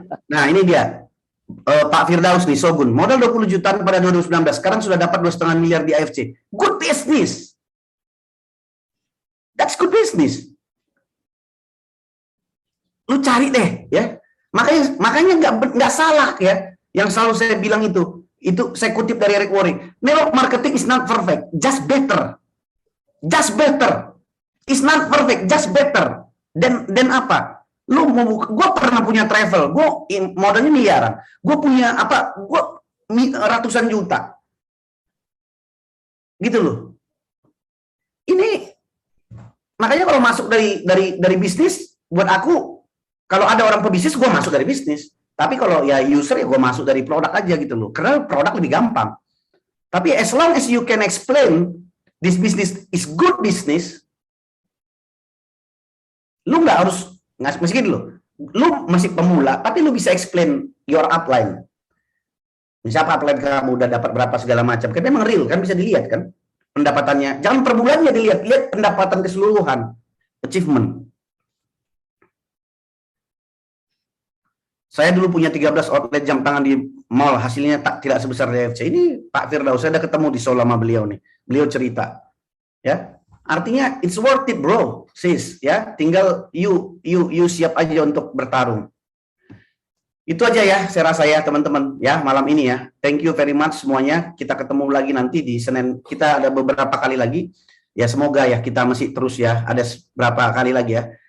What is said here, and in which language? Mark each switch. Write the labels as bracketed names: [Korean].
[Indonesian] Nah ini dia, Pak Firdaus nih, Shogun, modal 20 jutaan pada 2019, sekarang sudah dapat 2,5 miliar di AFC. [English] Good business. That's good business. [Indonesian] Lu cari deh, ya. Makanya nggak salah ya, yang selalu saya bilang itu saya kutip dari Eric Worre. [English] Network marketing is not perfect, just better. Just better. It's not perfect, just better. [Indonesian] Dan apa? Gue pernah punya travel, gue modalnya miliaran. Gue punya apa? Gue ratusan juta. Gitu loh. Ini makanya kalau masuk dari bisnis, buat aku kalau ada orang pebisnis, gue masuk dari bisnis. Tapi kalau ya user ya gue masuk dari produk aja gitu loh. Karena produk lebih gampang. Tapi [English] as long as you can explain this business is good business, [Indonesian] lu nggak harus Meskipun lu masih pemula, tapi lu bisa [English] explain your upline. [Indonesian] Siapa upline kamu udah dapat berapa segala macam. Kan memang real kan, bisa dilihat kan pendapatannya. Jangan per bulannya dilihat, lihat pendapatan keseluruhan, achievement. Saya dulu punya 13 outlet jam tangan di mall, hasilnya tidak sebesar DFC. Ini Pak Firdaus, saya udah ketemu di Solo sama beliau nih. Beliau cerita, ya. Artinya [English] it's worth it, bro, sis, ya. [Indonesian] Tinggal you siap aja untuk bertarung. Itu aja ya, saya rasa ya teman-teman, ya malam ini ya. [English] Thank you very much [Indonesian] semuanya. Kita ketemu lagi nanti di Senin. Kita ada beberapa kali lagi. Ya semoga ya kita masih terus ya. Ada berapa kali lagi ya.